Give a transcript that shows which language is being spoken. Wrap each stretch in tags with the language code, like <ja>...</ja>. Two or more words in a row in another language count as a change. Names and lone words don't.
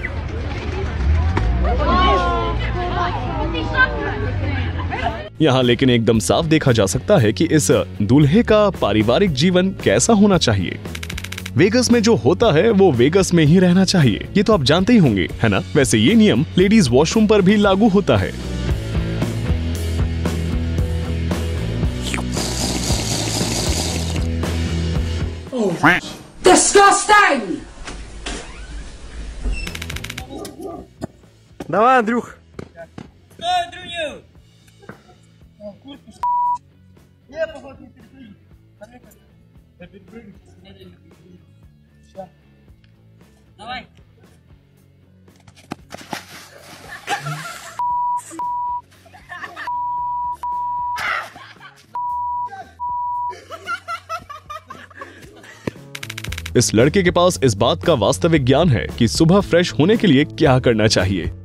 <hi>यहाँ लेकिन एकदम साफ देखा जा सकता है कि इस दूल्हे का पारिवारिक जीवन कैसा होना चाहिए। वेगस में जो होता है वो वेगस में ही रहना चाहिए, ये तो आप जानते ही होंगे, है ना। वैसे ये नियम</hi> <en>ladies washroom</en> <hi>पर भी लागू होता है।</hi> <en>Disgusting!</en> <ru>Давай, Андрюх. Что, Андрюню? Я походу не перепрыгну. Я перепрыгну. Все. Давай.</ru> <hi>इस लड़के के पास इस बात का वास्तविक ज्ञान है कि सुबह फ्रेश होने के लिए क्या करना चाहिए।</hi>